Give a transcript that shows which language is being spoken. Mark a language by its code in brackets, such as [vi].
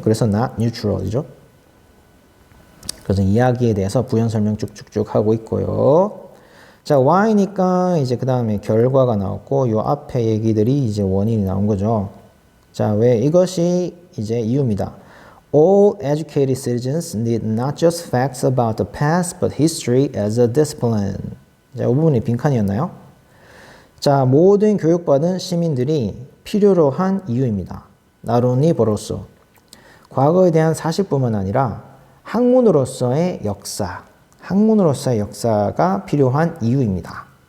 [ko] 그래서 not neutral이죠. 그래서 이야기에 대해서 부연 설명 쭉쭉쭉 하고 있고요. 자, why니까 이제 그 다음에 결과가 나왔고, 요 앞에 얘기들이 이제 원인이 나온 거죠. 자, 왜 이것이 이제 이유입니다. [en] All educated citizens need not just facts about the past, but history as a discipline. [ko] 자, 이 부분이 빈칸이었나요? 자, 모든 교육받은 시민들이 필요로 한 이유입니다. [en] Not only but [ko] 과거에 대한 사실뿐만 아니라 학문으로서의 역사, 학문으로서의 역사가 필요한 이유입니다.